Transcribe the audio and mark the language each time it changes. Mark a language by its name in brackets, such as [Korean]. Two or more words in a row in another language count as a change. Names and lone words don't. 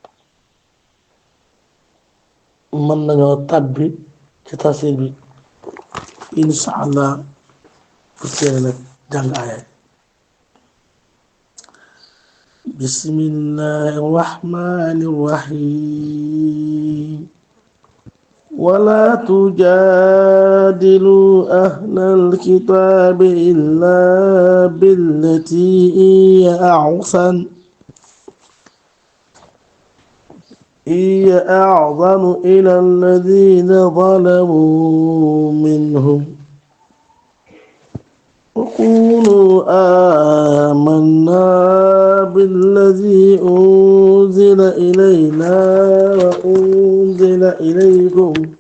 [Wolof] mën nañoo tàbbi ci tafsir bi [Arabic] إن شاء الله [Wolof] pour seeni nag jàng aaya [Arabic] بسم الله الرحمن الرحيم ولا تجادلوا أهل الكتاب إلا بالتي هي أحسن إلى الذين ظلموا منهم وقولوا آمنا بالذي أنزل إلينا وأنزل إليكم